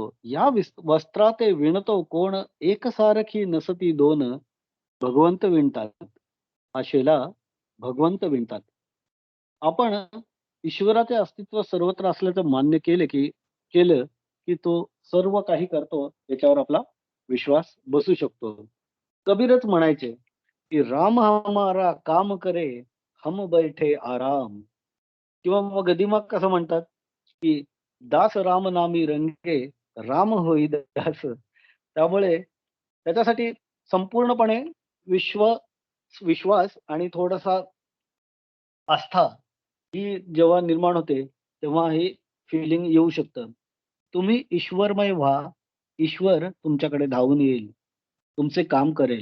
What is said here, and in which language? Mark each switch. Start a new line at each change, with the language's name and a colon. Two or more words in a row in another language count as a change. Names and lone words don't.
Marathi: या वस्त्राते विणतो कोण एकसारखी नसती दोन भगवंत विणतात. हा शेला भगवंत विणतात. आपण ईश्वराचे अस्तित्व सर्वत्र असल्याचं मान्य केलं की तो सर्व काही करतो याच्यावर आपला विश्वास बसू शकतो. कबीरच म्हणायचे की
Hindi: राम हमारा काम करे हम बैठे आराम.
Marathi: किंवा मग गदिमा कसं म्हणतात, की "दास राम नामी रंगे, राम होई दास." त्यामुळे त्याच्यासाठी संपूर्णपणे विश्व विश्वास आणि थोडासा आस्था ही जेव्हा निर्माण होते, तेव्हा हे फीलिंग येऊ शकतं. तुम्ही ईश्वरमय व्हा, ईश्वर तुमच्याकडे धावून येईल, तुमचे काम करेल.